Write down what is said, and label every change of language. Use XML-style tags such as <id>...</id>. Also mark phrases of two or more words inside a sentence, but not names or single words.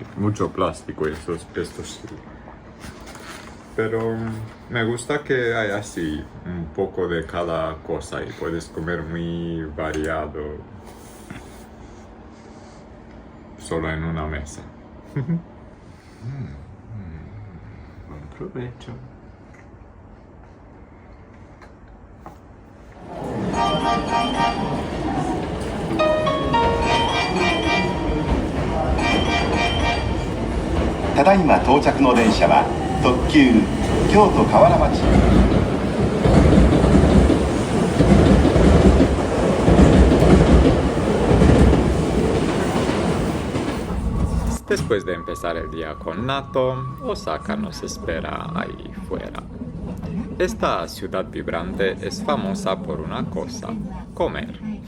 <es>Mucho plástico estos sí. Pero me gusta que hay así un poco de cada cosa y puedes comer muy variado solo en una mesa. Buen provecho.</es> <ja>ただいま到着の電車は特急京都河原町。</ja> <es>Después de empezar el día con natto, Osaka nos espera ahí fuera. Esta ciudad vibrante es famosa por una cosa: comer.</es>